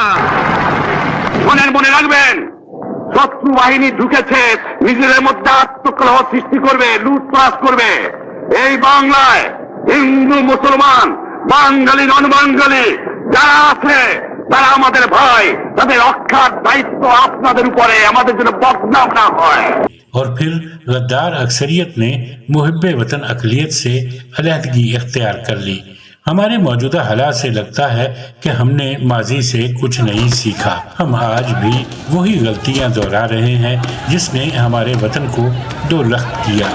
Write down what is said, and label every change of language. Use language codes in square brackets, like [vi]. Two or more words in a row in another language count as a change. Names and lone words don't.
[bn] মনে রাখবেন, শত্রু বাহিনী ঢুকেছে, নিজেদের মধ্যে আত্মকলহ সৃষ্টি করবে, লুটপাট করবে। এই বাংলায় হিন্দু মুসলমান বাঙালি নন বাঙালি যারা আছে তারা আমাদের ভাই, তাদের রক্ষার দায়িত্ব আপনাদের উপরে, আমাদের জন্য বদনাম না হয়। [ur] اور پھر غدار اکثریت نے محب وطن اقلیت سے علیحدگی اختیار کر لی۔ ہمارے موجودہ حالات سے لگتا ہے کہ ہم نے ماضی سے کچھ نہیں سیکھا، ہم آج بھی وہی غلطیاں دہرا رہے ہیں جس نے ہمارے وطن کو دو لخت کیا۔